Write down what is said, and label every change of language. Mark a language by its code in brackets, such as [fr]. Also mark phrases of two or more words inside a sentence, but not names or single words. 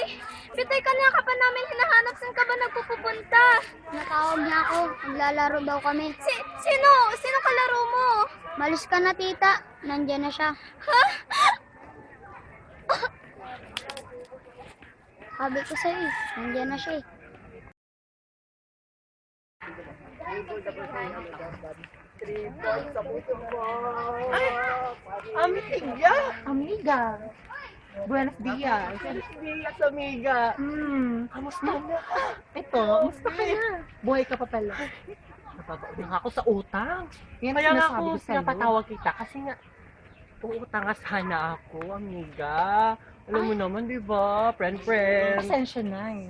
[tl] Bitoy, kanina ka pa namin hinahanap. Saan ka ba nagpupunta? Natawag niya ako. Naglalaro daw kami. Sino? Sino kalaro mo? Malis ka na, tita. Nandiyan na siya. Ha? Sabi ko sa'yo eh. Nandiyan na siya eh. [es] Amiga! Amiga! Buenos dias! Buenos dias, amiga! [tl] Kamusta? Ito, kamusta ka na? Buhay ka pa pala. Napabaon na ako sa utang. Yan Kaya nga sinasabi ako ko sa'yo. pinapatawag kita kasi nga uutang nga sana ako, amiga. Alam mo naman, di ba? Friend. Pasensya na eh.